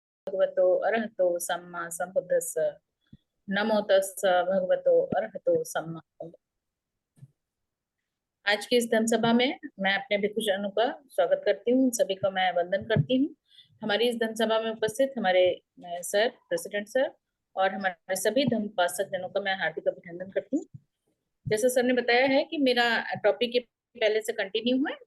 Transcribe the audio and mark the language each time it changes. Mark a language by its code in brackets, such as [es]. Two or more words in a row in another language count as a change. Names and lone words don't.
[pi] भगवतो अरहतो सम्मा संबुद्धस्स। नमो तस्स भगवतो अरहतो सम्मा संबुद्धस्स। [hi] आज की इस धर्म सभा में मैं अपने भिक्षुजनों का स्वागत करती हूँ। सभी को मैं वंदन करती हूँ। हमारी इस धर्म सभा में उपस्थित हमारे सर, [en] president sir [hi] और हमारे सभी धर्म उपासक जनों का मैं हार्दिक अभिनंदन करती हूँ। जैसा सर ने बताया है कि मेरा टॉपिक पहले से कंटिन्यू है।